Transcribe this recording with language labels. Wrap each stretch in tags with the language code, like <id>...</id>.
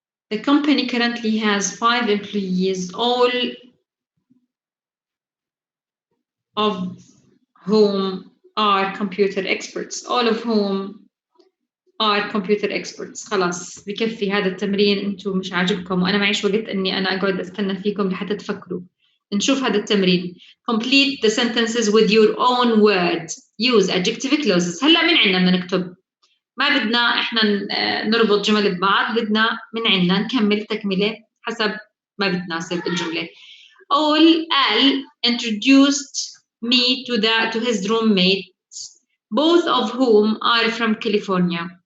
<en>The company currently has 5 employees, all of whom are computer experts. All of whom are computer experts.</en> <ar>خلاص بكفي هذا التمرين. انتم مش عاجبكم وانا معيش وقت اني انا اقعد استنى فيكم لحتى تفكروا. نشوف هذا التمرين.</ar> <en>Complete the sentences with your own words. Use adjective clauses.</en> <ar>هلا من عندنا بدنا نكتب. ما بدنا احنا نربط جمل ببعض، بدنا من عندنا نكمل تكمله حسب ما بتناسب الجمله.</ar> <en>Al introduced me to his roommates, both of whom are from California.</en>